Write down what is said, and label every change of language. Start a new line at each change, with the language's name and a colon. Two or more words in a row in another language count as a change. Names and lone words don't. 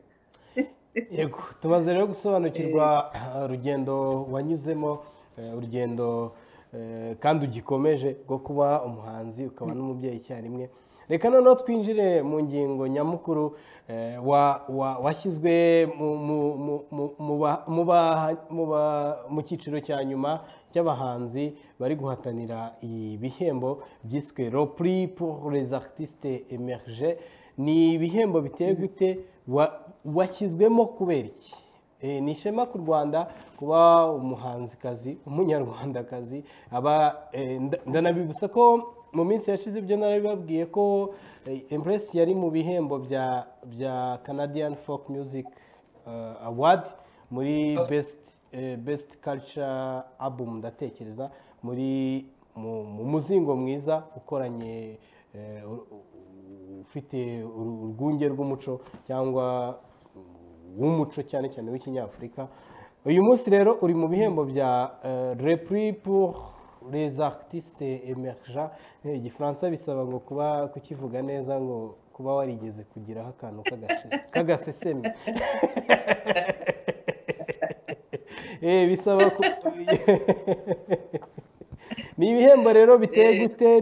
Kinyarwanda: Yego tumaze rero gusobanukirwa urugendo wanyuzemo, urugendo kandi ugikomeje rwo kuba umuhanzi ukaba n'umubyeyi icyarimwe. Reka noneho twinjire mu ngingo nyamukuru. Washyizwe mu cyiciro cya nyuma cy'abahanzi bari guhatanira ibihembo byiswe Le Prix pour les artistes émergents. Ni ibihembo biteye gute? Washyizwemo kubera iki? Ni ishema ku Rwanda kuba umuhanzikazi umunyarwandakazi. Ndanabibutsa ko mu minsi yashize ibyo narabibabwiye ko Empress yari mu bihembo bya Canadian Folk Music Award muri best culture album, ndatekereza mu muzingo mwiza ukoranye ufite urwunge rw'umuco cyangwa w'umuco cyane cyane w'ikinyafurika. Uyu munsi rero uri mu bihembo bya Le Prix pour les artistes émergents. Igifaransa bisaba ngo kuba kukivuga neza ngo kuba warigeze kugiraho akantu k'agasesemi. Bisaba ni ibihembo rero biteye gute?